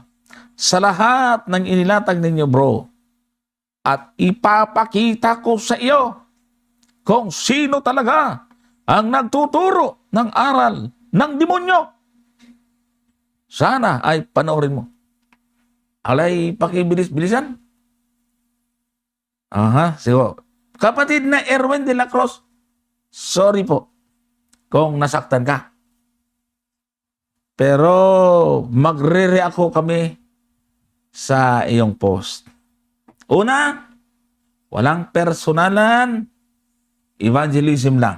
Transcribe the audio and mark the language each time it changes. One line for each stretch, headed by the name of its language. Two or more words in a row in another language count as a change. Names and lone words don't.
Filipino: "Sa lahat ng inilatag ninyo, bro. At ipapakita ko sa iyo kung sino talaga ang nagtuturo ng aral ng demonyo. Sana ay panoorin mo." Alay, pakibilis-bilisan. Aha, siguro. Kapatid na Erwin de la Cruz, sorry po kung nasaktan ka. Pero magre-react kami sa iyong post. Una, walang personalan, evangelism lang.